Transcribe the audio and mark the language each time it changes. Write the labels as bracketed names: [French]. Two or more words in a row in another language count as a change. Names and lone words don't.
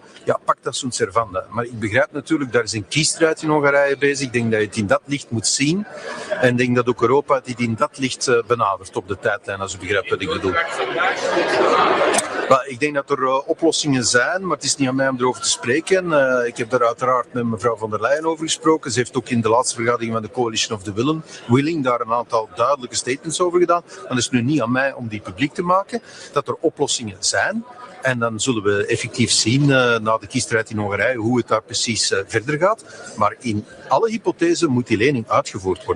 [Dutch] Ja, [Latin] pak dat sunt servanda. [Dutch] Maar ik begrijp natuurlijk, daar is een kiesstrijd in Hongarije bezig. Ik denk dat je het in dat licht moet zien. En ik denk dat ook Europa het in dat licht benadert op de tijdlijn, als u begrijpt wat ik bedoel. Maar ik denk dat er oplossingen zijn, maar het is niet aan mij om erover te spreken. Ik heb daar uiteraard met mevrouw von der Leyen over gesproken. Ze heeft ook in de laatste vergadering van de Coalition of the Willing daar een aantal duidelijke statements over gedaan. Dan is het nu niet aan mij om die publiek te maken, dat er oplossingen zijn. En dan zullen we effectief zien na de kiesstrijd in Hongarije hoe het daar precies verder gaat. Maar in alle hypothesen moet die lening uitgevoerd worden.